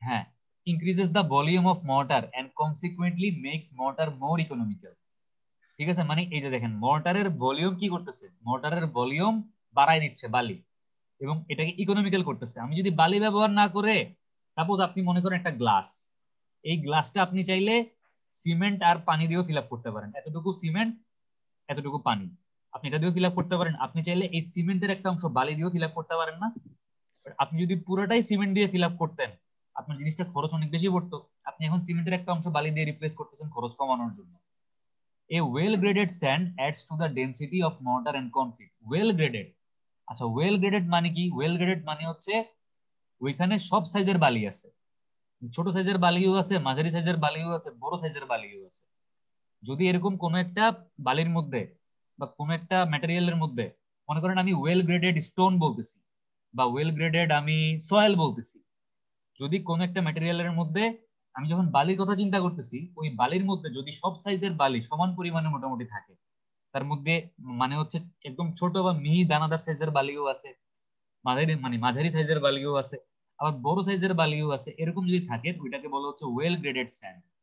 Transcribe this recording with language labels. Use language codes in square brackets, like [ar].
[en] হ্যাঁ, increases the volume of mortar and consequently makes mortar more economical। [bn] ঠিক আছে, এই যে দেখেন মর্টারের ভলিউম কি করতেছে, মর্টারের ভলিউম বাড়াই দিচ্ছে বালি, এবং এটাকে ইকোনমিক্যাল করতেছে। আমি যদি বালি ব্যবহার না করে, সাপোজ আপনি মনে করেন একটা গ্লাস, এই গ্লাসটা আপনি চাইলে সিমেন্ট আর পানি দিয়েও ফিল আপ করতে পারেন, এতটুকু সিমেন্ট এতটুকু পানি আপনি এটা দিয়েও ফিল আপ করতে পারেন। আপনি চাইলে এই সিমেন্টের একটা অংশ বালি দিয়েও ফিল আপ করতে পারেন না? আপনি যদি পুরোটাই সিমেন্ট দিয়ে ফিল আপ করতেন, আপনার জিনিসটা খরচ অনেক বেশি পড়তো। আপনি এখন সিমেন্টের একটা অংশ বালি দিয়ে রিপ্লেস করতেছেন খরচ কমানোর জন্য। [en] A well graded sand adds to the density of mortar and concrete. [bn] Well graded, আচ্ছা ওয়েল গ্রেডেড মানে কি? ওয়েল গ্রেডেড মানে হচ্ছে ওইখানে সব সাইজের বালি আছে, ছোট সাইজের বালিও আছে, মাঝারি সাইজের বালিও আছে, বড় সাইজের বালিও আছে। যদি এরকম কোন একটা বালির মধ্যে বা কোন একটা ম্যাটেরিয়ালের মধ্যে মনে করেন আমি ওয়েল গ্রেডেড স্টোন বলতেছি বা ওয়েল গ্রেডেড আমি সয়েল বলতেছি, যদি কোন একটা ম্যাটেরিয়ালের মধ্যে আমি যখন বালির কথা চিন্তা করতেছি, ওই বালির মধ্যে যদি সব সাইজের বালি সমান পরিমাণে মোটামুটি থাকে, তার মধ্যে হচ্ছে একদম ছোট বা মিহি দানাদার সাইজের বালিও আছে, মাঝারি সাইজের বালিও আছে, আবার বড় সাইজের বালিও আছে, এরকম যদি থাকে ওইটাকে বলা হচ্ছে ওয়েল গ্রেডেড স্যান্ড।